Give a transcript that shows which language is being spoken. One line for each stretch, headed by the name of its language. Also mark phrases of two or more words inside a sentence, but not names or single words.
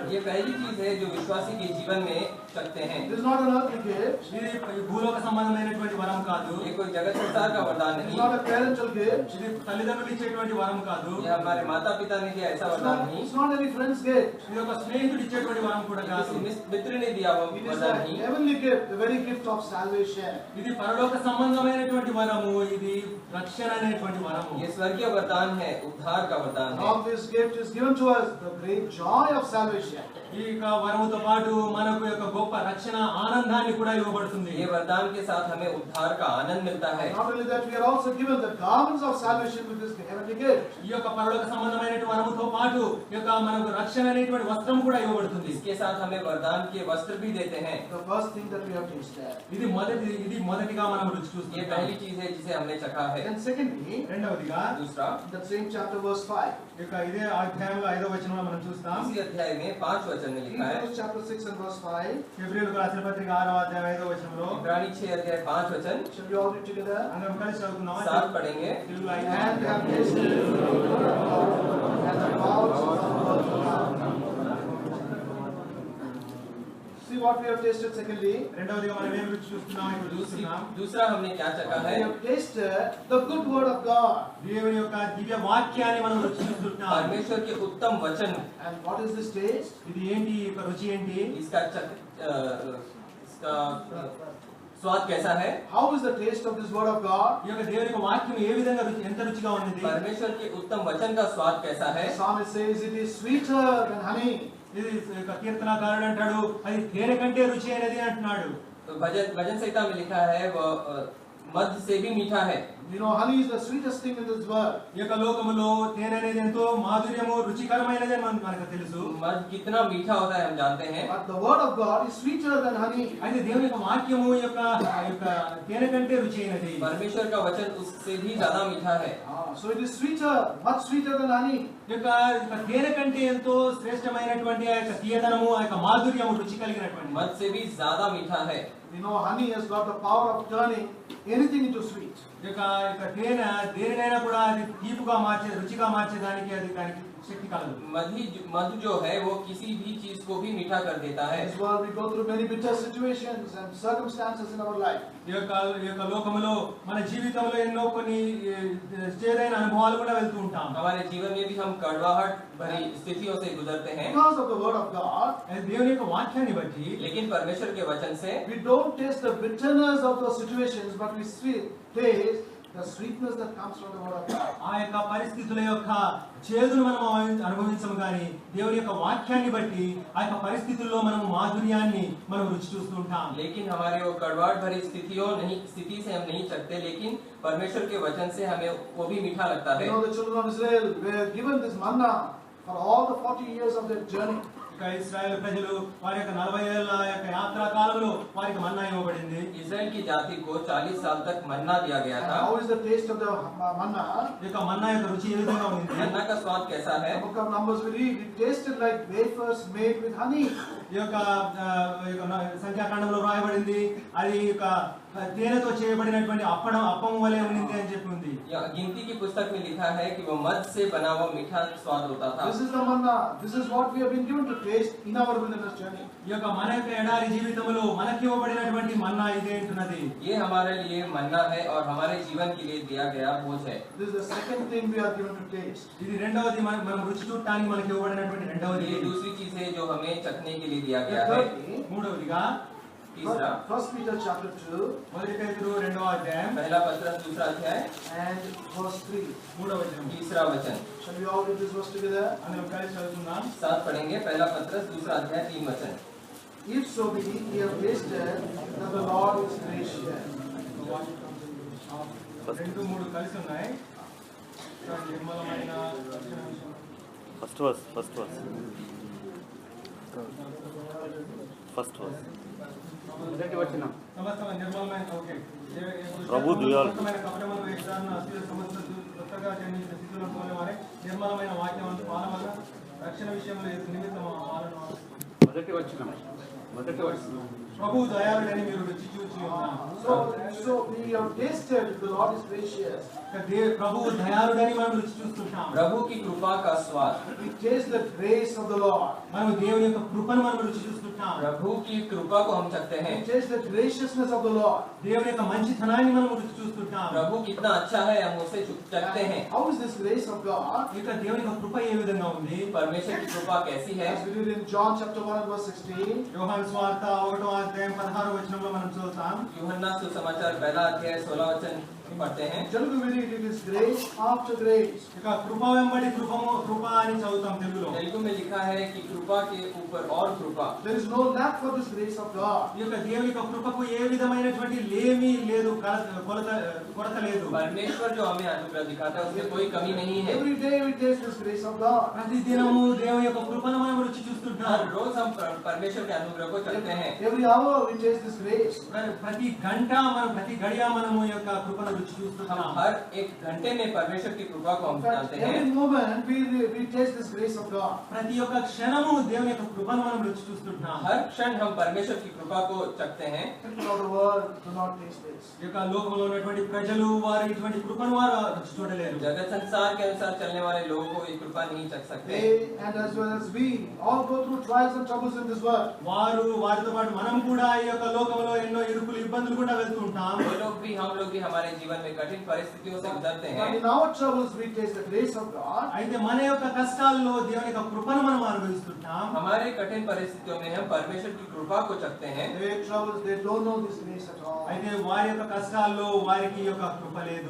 Hindi: ये पहली चीज है जो विश्वासी के जीवन में चखते हैं.
English: This is not an earthly gift.
Telugu: ఇది భూలోక సంబంధమైనటువంటి వరం కాదు.
Hindi: ये कोई जगत संसार का वरदान
English: It is
Hindi: नहीं.
English: not a parental gift.
Telugu: ఇది తల్లిదండ్రులు ఇచ్చేటువంటి వరం కాదు.
Hindi: ये हमारे माता पिता ने दिया ऐसा
English: It's
Hindi: वरदान
English: not,
Hindi: नहीं.
English: it's not any friend's gift.
Telugu: ఇది ఒక స్నేహితుడు ఇచ్చేటువంటి వరం కూడా కాదు.
Hindi: किसी मित्र ने दिया वो
English: It is
Hindi: वरदान
English: the
Hindi: नहीं.
English: heavenly gift, the very gift of salvation.
Telugu: ఇది పరలోక సంబంధమైనటువంటి వరము. ఇది రక్షణ అనేటువంటి వరము.
Hindi: ये स्वर्गीय वरदान है, उद्धार का वरदान है.
English: All this gift is given to us, the great joy of salvation.
Telugu: ఈ యొక్క వరముతో పాటు మనకు యొక్క గొప్ప రక్షణ ఆనందాన్ని కూడా ఇవ్వబడుతుంది.
Hindi: ये वरदान के साथ हमें उद्धार का आनंद मिलता है.
English: Not only that, we are also given the garments of salvation with this heavenly gift.
Telugu: ఈ యొక్క పరలోక సంబంధమైనటువంటి వరముతో పాటు ఈ యొక్క మనకు రక్షణ అనేటువంటి వస్త్రం కూడా ఇవ్వబడుతుంది.
Hindi: इसके साथ हमें वरदान के वस्त्र भी देते हैं.
English: The first thing that we have tasted.
Telugu: ఇది మొదటిగా మనం రుచి
Hindi: ये
Telugu: చూస్తున్నాం.
Hindi: पहली चीज है जिसे हमने चखा है.
English: And secondly,
Telugu: రెండవదిగా
Hindi: दूसरा,
English: in that same chapter verse 5.
Telugu: ఈ యొక్క ఇదే అధ్యాయంలో 5వ వచనంలో మనం చూస్తాం.
Hindi: इसी अध्याय में 5 वचन में लिखा है.
English: Hebrews chapter 6 and verse 5.
Telugu: ఫిబ్రవరి రాసిన పత్రిక 6వ అధ్యాయం 5వ వచనంలో
Hindi: इब्रानी 6 अध्याय 5 वचन
English: Shall we all read together?
Telugu: అందరం కలిసి చదువుకుందామా?
Hindi: साथ पढ़ेंगे.
Telugu: తెలుగులో అయితే.
English: And have tasted and the bowels of the word of God. See what we have tasted secondly.
Telugu: రెండవదిగా మనం ఏం రుచి చూస్తున్నాం ఇప్పుడు చూస్తున్నాం.
Hindi: दूसरा हमने क्या चखा
English: We
Hindi: है?
English: have tasted the good word of God.
Telugu: దేవుని యొక్క దివ్య వాక్యాన్ని మనం రుచి చూస్తున్నాం.
Hindi: परमेश्वर के उत्तम वचन.
English: And what is this taste?
Telugu: ఇది ఏంటి? ఈ యొక్క రుచి ఏంటి?
Hindi: इसका स्वाद कैसा है?
English: How is the taste of this word of God?
Telugu: ఈ యొక్క దేవుని యొక్క వాక్యం ఏ విధంగా ఎంత రుచిగా ఉన్నది?
Hindi: परमेश्वर के उत्तम वचन का स्वाद कैसा है?
English: The psalmist says it is sweeter than honey.
Telugu: ఇది యొక్క కీర్తనకారుడు అంటాడు అది తేనె కంటే రుచి అయినది అంటున్నాడు.
Hindi: तो भजन संहिता में लिखा है वो मध से भी मीठा है.
English: You know, honey is the sweetest thing in this world.
Telugu: ఈ యొక్క లోకములో తేనె అనేది ఎంతో మాధుర్యము రుచికరమైనది అని మనకు తెలుసు.
Hindi: मध कितना मीठा होता है हम जानते हैं.
English: But the word of God is sweeter than honey.
Telugu: అయితే దేవుని యొక్క వాక్యము యొక్క తేనె కంటే రుచి అయినది.
Hindi: परमेश्वर का वचन उससे भी ज्यादा मीठा है.
English: So it is sweeter, much sweeter than honey.
Telugu: ఈ యొక్క తేనె కంటే ఎంతో శ్రేష్టమైనటువంటి ఆ యొక్క తీయదనము ఆ యొక్క మాధుర్యము రుచి కలిగినటువంటి.
Hindi: मध से भी ज्यादा मीठा है.
English: You know, honey has got the power of turning anything into sweet.
Telugu: ఈ యొక్క తేనె దేనినైనా కూడా అది తీపుగా మార్చే రుచిగా మార్చేదానికి అది దానికి శక్తి కలదు.
Hindi: मध जो है वो किसी भी चीज को भी मीठा कर देता
English: In
Hindi: है.
English: this world we go through many bitter situations and circumstances in our life.
Telugu: ఈ యొక్క లోకములో మన జీవితంలో ఎన్నో కొన్ని చేదైన అనుభవాలు కూడా వెళ్తూ ఉంటాం.
Hindi: हमारे जीवन में भी हम कड़वाहट भरी स्थितियों से गुजरते हैं.
English: Because of the word of God,
Telugu: దేవుని యొక్క వాక్యాన్ని బట్టి
Hindi: लेकिन परमेश्वर के वचन से
English: we don't taste the bitterness of those situations, but we taste the sweetness that comes from the word of God.
Telugu: ఆ యొక్క పరిస్థితుల యొక్క చేదును మనం అనుభవించము కానీ దేవుని యొక్క వాక్యాన్ని బట్టి ఆ యొక్క పరిస్థితుల్లో మనం మాధుర్యాన్ని మనం రుచి చూస్తూ ఉంటాం.
Hindi: लेकिन हमारे वो कड़वाहट भरी स्थिति से हम नहीं चखते, लेकिन परमेश्वर के वचन से हमें वो भी मीठा लगता है.
English: You know, the children of Israel were given this manna for all the 40 years of their journey.
Telugu: ఇక ఇశ్రాయేలు ప్రజలు వారి యొక్క 40 ఏళ్ల యొక్క యాత్రా కాలంలో వారికి మన్నా ఇవ్వబడింది.
Hindi: इस्राएल की जाति को 40 साल तक मन्ना दिया गया
English: And
Hindi: था.
English: how is the taste of the manna?
Telugu: ఈ యొక్క మన్నా యొక్క రుచి ఏ విధంగా ఉంది?
Hindi: मन्ना का स्वाद कैसा
English: In
Hindi: है?
English: the book of Numbers we read, it tasted like wafers made with honey.
Telugu: ఈ యొక్క సంఖ్యాకాండంలో రాయబడింది అది యొక్క తేనెతో చేయబడినటువంటి అప్పం వలె ఉన్నది అని చెప్పి ఉంది.
Hindi: या गिनती की पुस्तक में लिखा है कि वो मध से बना हुआ मीठा स्वाद होता था.
English: This is the manna. This is what we have been given to taste in our wilderness journey.
Telugu: ఈ యొక్క మన యొక్క ఎడారి జీవితంలో మనకి ఇవ్వబడినటువంటి మన్నా ఇదే అంటున్నది.
Hindi: ये हमारे लिए मन्ना है और हमारे जीवन के लिए दिया गया भोज है.
English: This is the second thing we are given to taste.
Telugu: ఇది రెండవది మనం రుచి చూడటానికి మనకి ఇవ్వబడినటువంటి రెండవది.
Hindi: ये दूसरी चीज है जो हमें चखने के लिए दिया गया है.
English: Thirdly,
Telugu: మూడవదిగా
Hindi: तीसरा,
English: First Peter chapter 2
Telugu: మొదటి పేతురు 2వ అధ్యాయం
Hindi: पहला पत्रस दूसरा अध्याय
English: and verse 3.
Telugu: 3వ వచనం.
Hindi: तीसरा वचन
English: Shall we all read this verse together?
Telugu: అందులో కలిసి చదువుకుందాం.
Hindi: साथ पढ़ेंगे. पहला पत्रस दूसरा अध्याय 3 वचन.
English: If so be ye have tasted that the Lord is gracious.
Telugu: 2-3 కలిసి ఉన్నాయి. నిర్మలమైన
English: first verse
Telugu: మొదటి వచనం. సమస్తమైన నిర్మలమైన ఓకే ప్రభు దయాళు. సమస్తమైన కపటములు వేషాలను అసూయ సమస్తు కొత్తగా జన్మించిన శిశువులను పోలేవారే నిర్మలమైన వాక్యం పాల వల్ల రక్షణ విషయంలో నిమిత్తం పాలన. మొదటి వచనం. ప్రభు దయాళుడని మీరు రుచి చూచి ఉన్నారు.
English: So we have tasted that the Lord is gracious.
Telugu: ప్రభు దయాళుడని మనం రుచి చూస్తుంటాం.
Hindi: प्रभु की कृपा का स्वाद.
English: We taste the grace of the Lord.
Telugu: మనం దేవుని యొక్క కృపను మనం రుచి చూస్తుంటాం.
Hindi: प्रभु की कृपा को हम चखते
English: We
Hindi: हैं.
English: taste the graciousness of the Lord.
Telugu: దేవుని యొక్క మంచితనాన్ని మనం రుచి చూస్తుంటాం.
Hindi: प्रभु कितना अच्छा है हम उसे चखते हैं.
English: How is this grace of God?
Telugu: ఇక దేవుని యొక్క కృప ఏ విధంగా ఉంది?
Hindi: परमेश्वर की कृपा कैसी है?
English: As we read in John chapter 1 and verse 16.
Telugu: యోహాను సువార్త 1వ అధ్యాయం 16వ వచనంలో మనం చూస్తాం.
Hindi: यूहन्ना सुसमाचार पहला अध्याय 16 वचन पढ़ते हैं.
English: Telugu we read it is grace after grace.
Telugu: ఇక కృప వెంబడి కృప అని చదువుతాం తెలుగులో.
Hindi: तेलुगु में लिखा है कि कृपा के ऊपर और कृपा.
English: There is no lack for this grace of God.
Telugu: ఈ యొక్క దేవుని యొక్క కృపకు ఏ విధమైనటువంటి లేమి లేదు, కొరత లేదు.
Hindi: परमेश्वर जो हमें अनुग्रह दिखाता है उसमें कोई कमी नहीं है.
English: Every day we taste this grace of God.
Telugu: ప్రతి దినము దేవుని యొక్క కృపను మనం రుచి చూస్తుంటాం.
Hindi: हर रोज हम परमेश्वर के अनुग्रह को चखते हैं.
English: Every hour we taste this grace.
Telugu: ప్రతి గంట మనం ప్రతి గడియ మనము ఈ యొక్క కృపను రుచి
Hindi: हम
Telugu: చూస్తుంటాం.
Hindi: हर एक घंटे में परमेश्वर की कृपा को हम
English: In fact,
Hindi: जानते हैं.
English: every moment we taste this grace of God.
Telugu: ప్రతి ఒక్క క్షణము దేవుని యొక్క కృపను మనం రుచి చూస్తుంటాం.
Hindi: हर क्षण हम परमेश्वर की कृपा को चखते हैं.
English: People of the world do not taste this.
Telugu: ఈ యొక్క లోకంలో ఉన్నటువంటి ప్రజలు వారు ఇటువంటి కృపను వారు రుచి చూడలేరు.
Hindi: जगत संसार के अनुसार चलने वाले लोगों को ये कृपा नहीं चख सकते.
English: They and as well as we all go through trials and troubles in this world.
Telugu: వారితో పాటు మనం కూడా ఈ యొక్క లోకంలో ఎన్నో ఇరుకులు ఇబ్బందులు కూడా వెళ్తుంటాం.
Hindi: वो लोग भी हम लोग भी हमारे जीवन में कठिन परिस्थितियों से गुजरते
English: But
Hindi: हैं.
English: in our troubles we taste the grace of God.
Telugu: అయితే మన యొక్క కష్టాల్లో దేవుని యొక్క కృపను మనం అనుభవిస్తుంటాం.
Hindi: हमारे कठिन परिस्थितियों में हम परमेश्वर की कृपा को चखते हैं.
English: Their troubles they don't know this grace at all.
Telugu: అయితే వారి యొక్క కష్టాల్లో వారికి ఈ యొక్క కృప లేదు.